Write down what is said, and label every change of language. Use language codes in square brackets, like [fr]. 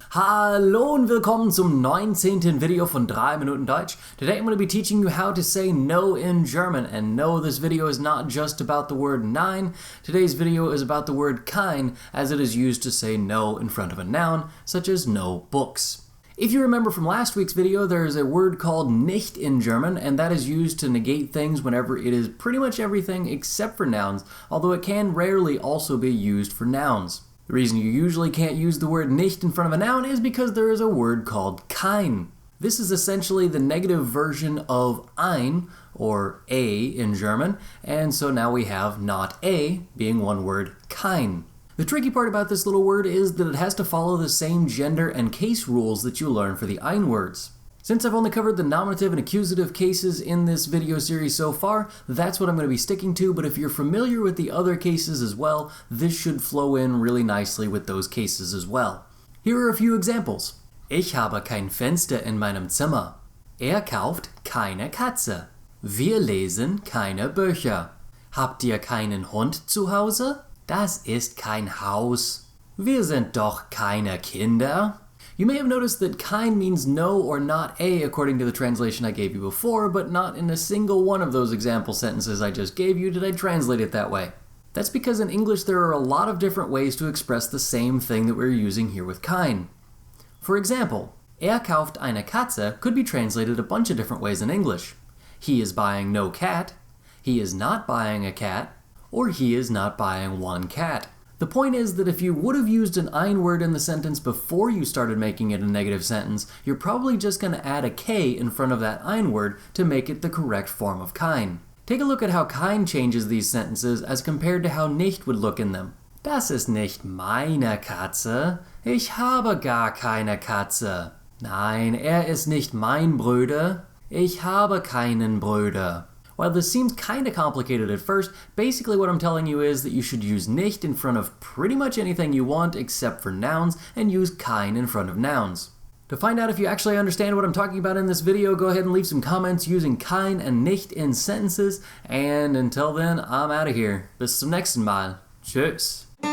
[de] Hallo und willkommen zum 19. Video von 3 Minuten Deutsch. [en] Today I'm going to be teaching you how to say no in German. And no, this video is not just about the word nein. Today's video is about the word kein, as it is used to say no in front of a noun, such as no books. If you remember from last week's video, there is a word called nicht in German, and that is used to negate things whenever it is pretty much everything except for nouns, although it can rarely also be used for nouns. The reason you usually can't use the word nicht in front of a noun is because there is a word called kein. This is essentially the negative version of ein, or a in German, and so now we have not a being one word, kein. The tricky part about this little word is that it has to follow the same gender and case rules that you learn for the ein words. Since I've only covered the nominative and accusative cases in this video series so far, that's what I'm going to be sticking to, but if you're familiar with the other cases as well, this should flow in really nicely with those cases as well. Here are a few examples. [de] Ich habe kein Fenster in meinem Zimmer. Er kauft keine Katze. Wir lesen keine Bücher. Habt ihr keinen Hund zu Hause? Das ist kein Haus. Wir sind doch keine Kinder. [en] You may have noticed that kein means no or not a according to the translation I gave you before, but not in a single one of those example sentences I just gave you did I translate it that way. That's because in English there are a lot of different ways to express the same thing that we're using here with kein. For example, [de] er kauft eine Katze [en] could be translated a bunch of different ways in English. He is buying no cat, he is not buying a cat, or he is not buying one cat. The point is that if you would have used an ein word in the sentence before you started making it a negative sentence, you're probably just going to add a k in front of that ein word to make it the correct form of kein. Take a look at how kein changes these sentences as compared to how nicht would look in them. [de] Das ist nicht meine Katze. Ich habe gar keine Katze. Nein, ist nicht mein Bruder. Ich habe keinen Bruder. [en] While this seems kinda complicated at first, basically what I'm telling you is that you should use nicht in front of pretty much anything you want except for nouns, and use kein in front of nouns. To find out if you actually understand what I'm talking about in this video, go ahead and leave some comments using kein and nicht in sentences, and until then, I'm out of here. [de] Bis zum nächsten Mal. Tschüss.